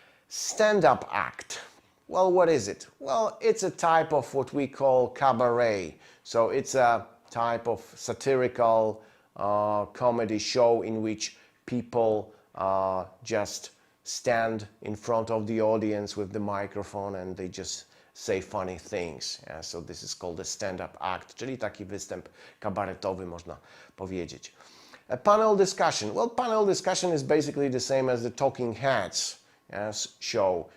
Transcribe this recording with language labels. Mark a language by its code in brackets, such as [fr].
[en] Stand-up act. Well, what is it? Well, it's a type of what we call cabaret. So it's a type of satirical comedy show in which people just stand in front of the audience with the microphone and they just say funny things. Yeah, so this is called a stand-up act, [pl] czyli taki występ kabaretowy, można powiedzieć. [en] A panel discussion. Well, panel discussion is basically the same as the Talking Heads show.